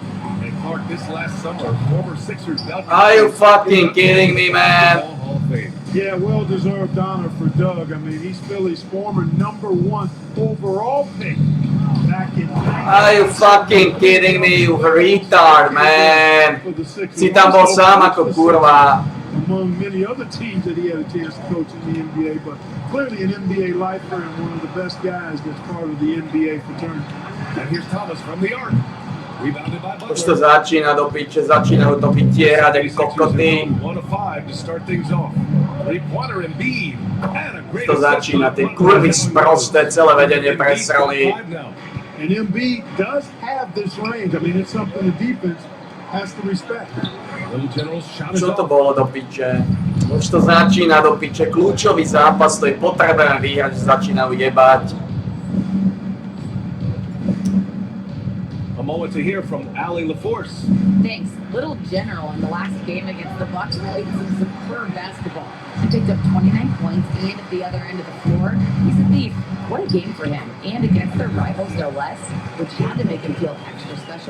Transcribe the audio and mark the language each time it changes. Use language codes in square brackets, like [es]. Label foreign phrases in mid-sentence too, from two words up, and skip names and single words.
[en] And Clark, this last summer, former Sixers Doug. Are you fucking kidding me, man? Hall of Fame. Yeah, well-deserved honor for Doug. I mean, he's Philly's former #1 overall pick back in. Are you fucking kidding me, you retard, man? [sk] Si tam bol sám ako kurva. [en] Among many other teams that he had a chance to coach in the NBA, but clearly an NBA lifer and one of the best guys that's part of the NBA fraternity. And here's Thomas from the arc. Rebounded by Butler. [sk] Už to začína do piče, začínajú to vytierať jak kokoty. [en] 1 of 5 to start things off. Three-pointer Embiid. And a great [sk] To začína, tie kurvy sprosté, celé vedenie presrali. [en] And Embiid does have this range. I mean, it's something the defense has to respect. Little General's shot is [sk] Čo to [en] off. [sk] bolo do piče? Už to začína do piče, kľúčový zápas, to je potrebné vyhrať, že začínajú jebať. [en] A moment to hear from Allie LaForce. Thanks. Little General in the last game against the Bucks played some superb basketball. He picked up 29 points and at the other end of the floor. He's a thief. What a game for him. And against their rivals, no less, which had to make him feel extra special.